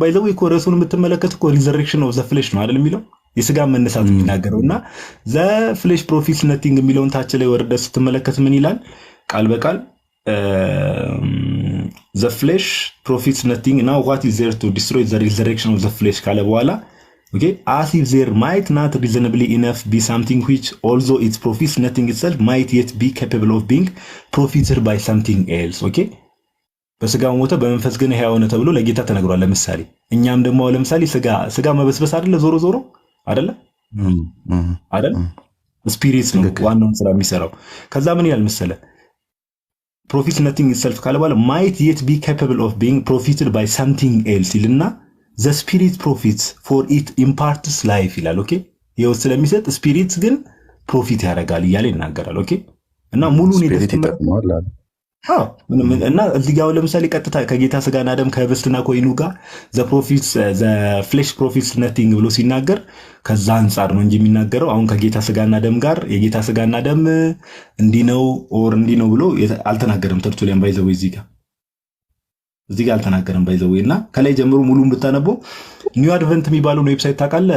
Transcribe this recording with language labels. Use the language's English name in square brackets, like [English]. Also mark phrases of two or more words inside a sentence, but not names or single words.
[Amharic] ባይዘው እኮ ርዕሱን የምትመለከት እኮ [English] resurrection of the flesh [Amharic] ነው አይደል የሚለው የስጋ መነሳት የሚናገረውና [English] the flesh profits nothing [Amharic] የሚለውን ታች ላይ ወርደህ ስትመለከት ምን ይላል? ቃል በቃል [English] the flesh profits nothing now what is there to destroy the resurrection of the flesh [Amharic] ካለ በኋላ ኦኬ [English] as if there might not reasonably enough be something which although it profits nothing itself might yet be capable of being profited by something else [Amharic] ኦኬ በስጋው ሞተ በመንፈስ ግን ሕያው ነው ተብሎ ለጌታ ተነግሯል። ለምሳሌ እኛም ደግሞ ለምሳሌ ስጋ መበስበስ አይደለ ዞሮ አይደለ አይደል? ስፒሪት ነው ዋናውን ስራ የሚሰራው። ከዛ ምን ይላል መሰለ? [English] profits nothing itself [Amharic] ካለ በኋላ [English] might yet be capable of being profited by something else [Amharic] ይልና [English] the spirit profits for it imparts life [Amharic] ይላል። ኦኬ ይኸው ስለሚሰጥ ስፒሪት ግን ፕሮፊት ያደርጋል እያለ ይናገራል። ኦኬ እና ሙሉን ይጠቅማል እና እዚህ ጋር ለምሳሌ ቀጥታ ከጌታ ስጋና ደም ከህብስትና ከወይኑ ጋር [English] the flesh profits nothing [Amharic] ብሎ ሲናገር ከዛ አንፃር ነው እንጂ የሚናገረው አሁን ከጌታ ስጋና ደም ጋር የጌታ ስጋና ደም እንዲህ ነው ኦር እንዲህ ነው ብሎ አልተናገረም። ተርቱሊያን ባይዘው እዚህ ጋር አልተናገረም ባይዘው እና ከላይ ጀምሮ ሙሉን ብታነበው ኒው አድቨንት የሚባለውን ዌብሳይት ታውቃለህ?